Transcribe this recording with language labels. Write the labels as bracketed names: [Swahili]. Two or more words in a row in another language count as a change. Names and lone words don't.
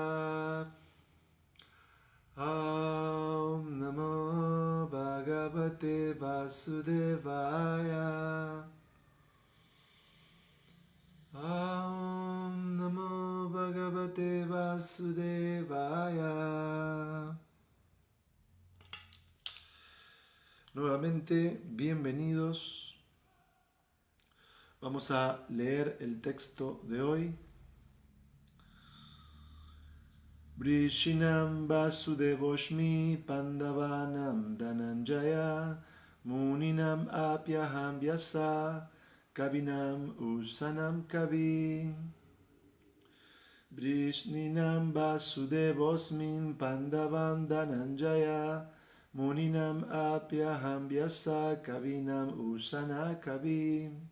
[Sanskrit] Om Namo Bhagavate Vasudevaya. Om Namo Bhagavate Vasudevaya. [Spanish] Nuevamente, bienvenidos. Vamos a leer el texto de hoy. [Sanskrit] Vrishinam Vasudevoshmi Pandavanam Dhananjaya Muninam Apyaham Vyasa Kavinam Usanam Kavi. Vrishninam Vasudevosmin Pandavan Dhananjaya Muninam Apyaham Vyasa Kavinam Usana Kavi.